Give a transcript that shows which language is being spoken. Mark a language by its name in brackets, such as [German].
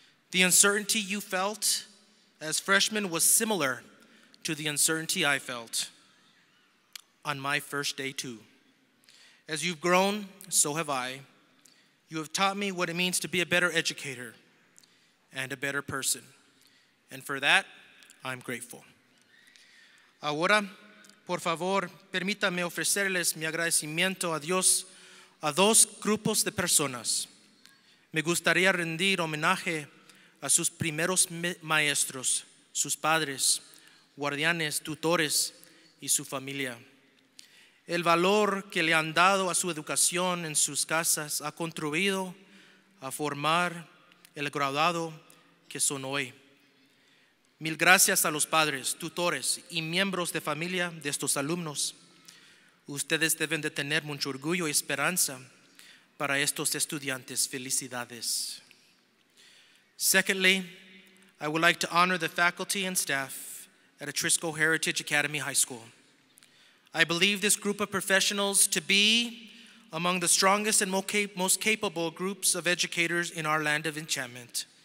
[English] The uncertainty you felt as freshmen was similar to the uncertainty I felt on my first day too. As you've grown, so have I. You have taught me what it means to be a better educator and a better person. And for that, I'm grateful. [Spanish] Ahora, por favor, permítame ofrecerles mi agradecimiento a Dios a 2 grupos de personas. Me gustaría rendir homenaje a sus primeros maestros, sus padres, guardianes, tutores y su familia. El valor que le han dado a su educación en sus casas ha contribuido a formar el graduado que son hoy. Mil gracias a los padres, tutores y miembros de familia de estos alumnos. Ustedes deben de tener mucho orgullo y esperanza para estos estudiantes. Felicidades. [English] Secondly, I would like to honor the faculty and staff at Atrisco Heritage Academy High School. I believe this group of professionals to be among the strongest and most capable groups of educators in our land of enchantment.